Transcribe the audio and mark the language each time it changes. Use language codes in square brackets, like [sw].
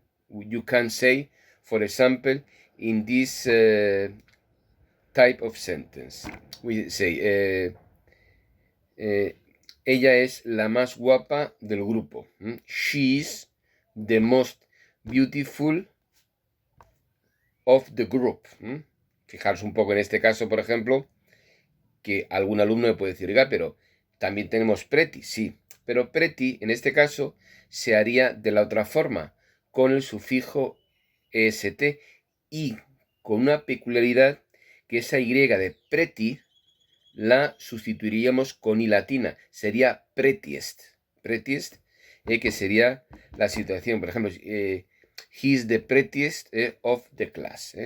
[en] You can say, for example, in this type of sentence. We say, [es] ella es la más guapa del grupo. [en] She is the most beautiful of the group. [es] Fijaros un poco en este caso, por ejemplo, que algún alumno me puede decir, oiga, pero también tenemos pretty, sí, pero pretty en este caso se haría de la otra forma, con el sufijo est y con una peculiaridad, que esa y de pretty la sustituiríamos con i latina, sería prettiest, que sería la situación. Por ejemplo, [en] he's the prettiest of the class.